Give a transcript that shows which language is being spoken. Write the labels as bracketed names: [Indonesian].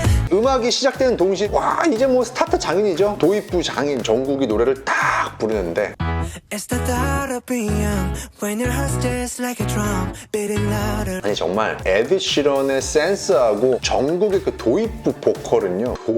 [Korean] 음악이 시작되는 동시에 와 이제 뭐 스타트 장인이죠. 도입부 장인 정국이 노래를 딱 부르는데 [English] It's the thought of being young when your heart's just like a drum beating louder. [Korean] 아니 정말 에드 시런의 센스하고 정국의 그 도입부 보컬은요